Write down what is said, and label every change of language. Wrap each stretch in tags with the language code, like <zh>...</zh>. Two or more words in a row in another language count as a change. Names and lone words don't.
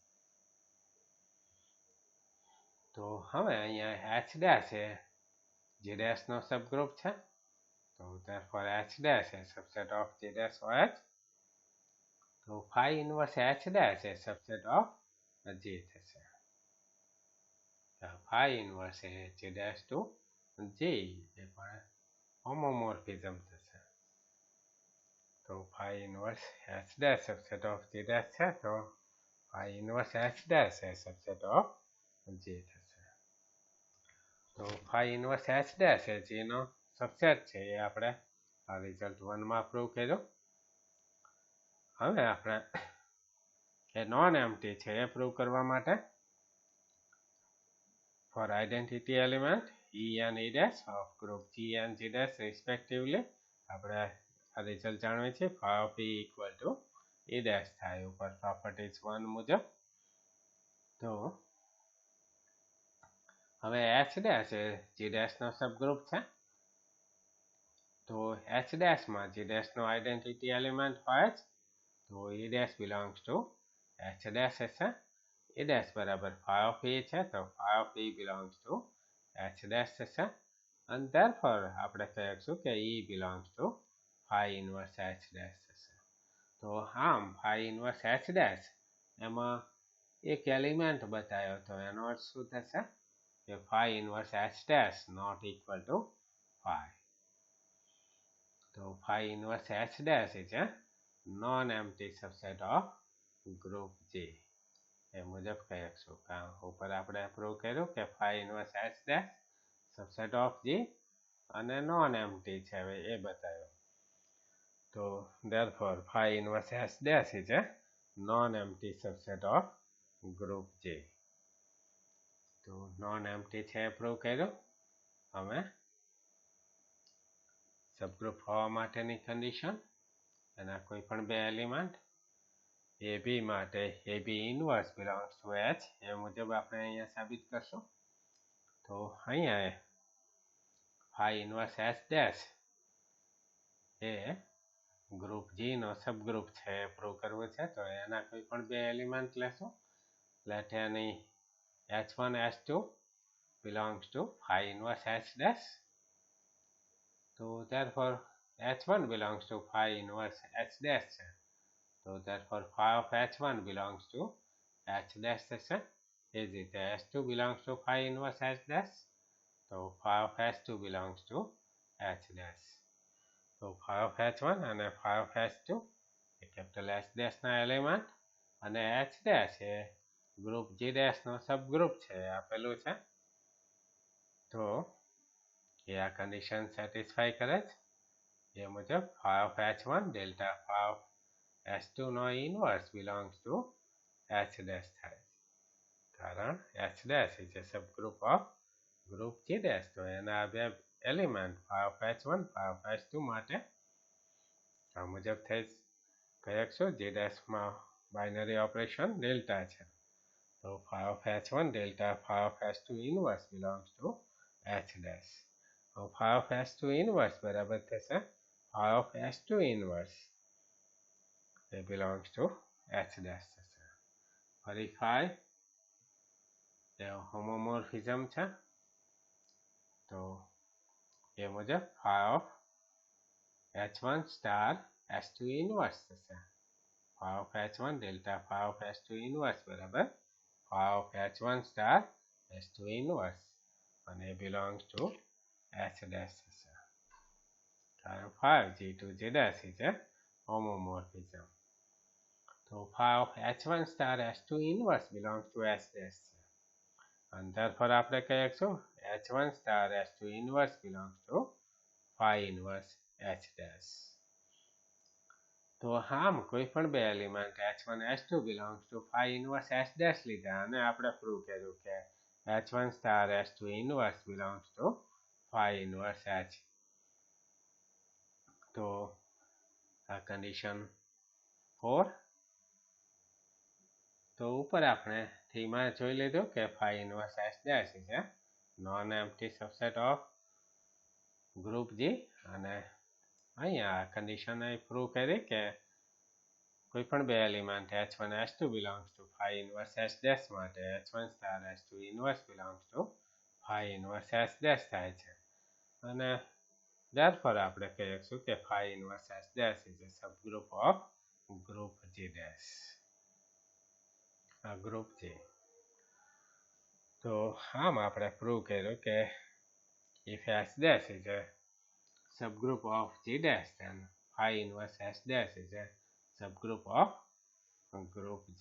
<gu>તો હવે અહીંયા</gu> <en>h dash</en> <gu>એ</gu> <en>g dash</en> <gu>નો સબગ્રુપ છે, તો</gu> <en>therefore h dash</en> <gu>એ</gu> <en>subset of g dash</en> <gu>હોય જ.</gu> <en>તો phi inverse h dash એ subset of g થશે. phi inverse g dash to g</en> <gu>એ પણ હોમોમોર્ફિઝમ થશે.</gu> <en>તો phi inverse h dash subset of g dash</en> <gu>છે, તો</gu> <en>phi inverse h dash એ subset of g થશે.</en> <gu>તો</gu> <en>phi inverse h dash</en> <gu>એ g નો સબસેટ છે એ આપણે આ રિઝલ્ટ 1માં પ્રૂવ કર્યું. હવે આપણે એ</gu> <en>non empty</en> <gu>છે એ પ્રૂવ કરવા માટે</gu> <en>for identity element E and E dash of group G and G dash respectively</en> <gu>આપણે આ રિઝલ્ટ જાણવી છે.</gu> <en>phi of E equal to E dash</en> <gu>થાય ઉપર પ્રોપર્ટીઝ 1 મુજબ. તો હવે</gu> <en>h dash</en> <gu>એ</gu> <en>g dash</en> <gu>નો સબગ્રુપ છે, તો</gu> <en>h dash</en> <gu>માં</gu> <en>g dash</en> <gu>નો</gu> <en>identity element</en> <gu>હોય જ, તો</gu> <en>E dash belongs to h dash</en> <gu>હશે.</gu> <en>E dash બરાબર phi of E</en> <gu>છે, તો</gu> <en>phi of E belongs to h dash થશે, and therefore</en> <gu>આપણે કહીશું કે</gu> <en>E belongs to phi inverse h dash થશે.</en> <gu>તો આમ</gu> <en>phi inverse h dash</en> <gu>એમાં એક એલિમેન્ટ બતાવ્યો, તો એનો અર્થ શું થશે કે</gu> <en>phi inverse h dash not equal to phi. તો phi inverse h dash is a non-empty subset of group G</en> <gu>એ મુજબ કહીશું. ઉપર આપણે પ્રૂવ કર્યું કે</gu> <en>phi inverse h dash subset of G</en> <gu>અને non-empty છે એ બતાવ્યો.</gu> <en>તો therefore phi inverse h dash is a non-empty subset of group G.</en> <gu>તો non-empty છે એ પ્રૂવ કર્યું. હવે સબગ્રુપ હોવા માટેની કન્ડિશન, એના કોઈ પણ બે એલિમેન્ટ AB માટે</gu> <en>AB inverse belongs to H</en> <gu>એ મુજબ આપણે અહીંયા સાબિત કરશું. તો અહીંયા</gu> <en>phi inverse H dash</en> <gu>એ</gu> <en>group G</en> <gu>નો સબગ્રુપ છે એ પ્રૂવ કરવું છે, તો એના કોઈ પણ બે એલિમેન્ટ લેશું.</gu> <en>let any H1 H2 belongs to phi inverse H dash. So therefore H1 belongs to phi inverse H dash છે, so therefore phi of H1 belongs to H dash થશે. એ જ રીતે H2 belongs to phi inverse H dash, so phi of H2 belongs to H dash. So phi of H1</en> <gu>અને</gu> <en>phi of H2</en> <gu>એ</gu> <en>capital H dash</en> <gu>ના એલિમેન્ટ, અને</gu> <en>H dash</en> <gu>એ</gu> <en>group G dash</en> <gu>નો સબગ્રુપ છે આપેલું છે. તો એ આ કન્ડિશન સેટિસ્ફાઈ કરે છે. એ મુજબ</gu> <en>phi of H1 delta phi of H2 નો ઇનવર્સ belongs to H dash</en> <gu>થાય, કારણ</gu> <en>H dash is a subgroup of group G dash.</en> <gu>તો એના બે એલિમેન્ટ</gu> <en>phi of H1 phi of H2</en> <gu>માટે આ મુજબ થઈ કહીશું.</gu> <en>G dash માં binary operation delta</en> <gu>છે, તો</gu> <en>phi of H1 delta phi of H2 inverse belongs to H dash. phi of S2 inverse</en> <gu>બરાબર થશે</gu> <en>phi of S2 inverse એ belongs to H dash થશે.</en> <gu>ફરી phi એ હોમોમોર્ફિઝમ છે તો એ મુજબ</gu> <en>phi of H1 star S2 inverse</en> <gu>થશે.</gu> <en>phi of H1 delta phi of S2 inverse બરાબર phi of H1 star S2 inverse</en> <gu>અને એ</gu> <en>belongs to H dash થશે. કારણ 5G to G dash is a homomorphism. So phi of H1 star S2 inverse belongs to H dash. And therefore</en> <gu>આપણે કહી શકશું</gu> <en>H1 star S2 inverse belongs to phi inverse H dash.</en> <gu>તો આમ કોઈ પણ બે એલિમેન્ટ</gu> <en>H1 H2 belongs to phi inverse H dash</en> <gu>લીધા અને આપણે પ્રૂવ કર્યું કે</gu> <en>H1 star S2 inverse belongs to phi inverse H.</en> <gu>તો આ કન્ડિશન 4. તો ઉપર આપણે થીમાં જોઈ લીધું કે</gu> <en>phi inverse H dash is a non-empty subset of group G</en> <gu>અને અહીંયા કન્ડિશન પ્રૂવ કરી કે કોઈ પણ બે એલિમેન્ટ</gu> <en>H1 H2 belongs to phi inverse H dash માટે H1 star H2 inverse belongs to phi inverse H dash</en> <gu>થાય છે અને</gu> <en>therefore</en> <gu>આપણે કહી શકશું કે</gu> <en>phi inverse H dash is a subgroup of group G dash.</en> <gu>ગ્રુપ છે તો આમ આપણે પ્રૂવ કર્યું કે</gu> <en>if H dash is a subgroup of G dash then phi inverse H dash is a subgroup of group G.</en>